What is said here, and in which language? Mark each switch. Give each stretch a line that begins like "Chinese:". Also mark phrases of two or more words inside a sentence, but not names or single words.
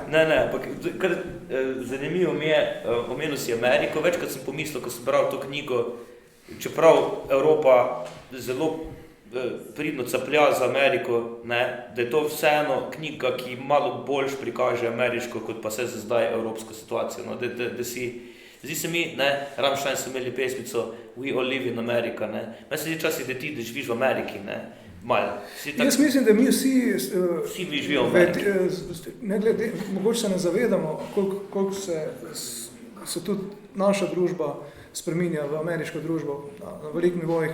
Slovenian: Ne, ampak kar zanimivo mi je, omenil si Ameriko, večkrat sem pomislil, ko sem bral to knjigo, čeprav Evropa zelo pridno caplja za Ameriko, ne, da je to vseeno knjiga, ki malo bolj prikaže ameriško, kot pa se za zdaj evropsko situacijo. No, da si... Zdi se mi, Rammstein so imeli pesmico We all live in America, ne. Meni se zdi časih, da ti živiš v Ameriki, ne. Jaz mislim, da mi vsi živijo v Ameriki. Ne glede, mogoče se ne zavedamo, koliko se tudi naša družba spreminja v ameriško družbo na velikih nivojih.